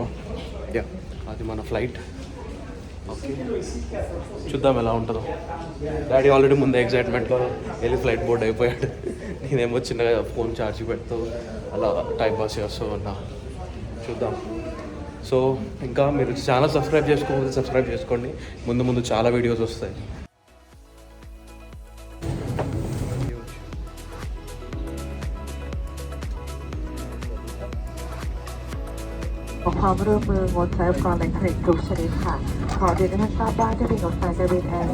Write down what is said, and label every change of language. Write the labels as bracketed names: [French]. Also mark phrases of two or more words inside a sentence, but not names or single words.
[Telugu] యా, అది మన ఫ్లైట్. ఓకే, చూద్దాం ఎలా ఉంటుందో. డాడీ ఆల్రెడీ ముందే ఎగ్జైట్మెంట్లో వెళ్ళి [English] flight board [Telugu] అయిపోయాడు. నేనేమో చిన్నగా [English] phone charge [Telugu] పెడుతూ అలా [English] time pass [Telugu] చేస్తూ ఉన్నా. చూద్దాం. సో ఇంకా మీరు [English] channel subscribe [Telugu] చేసుకోకపోతే సబ్స్క్రైబ్ చేసుకోండి, ముందు ముందు చాలా వీడియోస్ వస్తాయి. [Thai] ความร่วมมืองดใช้อุปกรณ์อิเล็กทรอนิกส์ทุกชนิดค่ะขอเรียนให้ท่านทราบว่าจะมีรถไฟการบินแอร์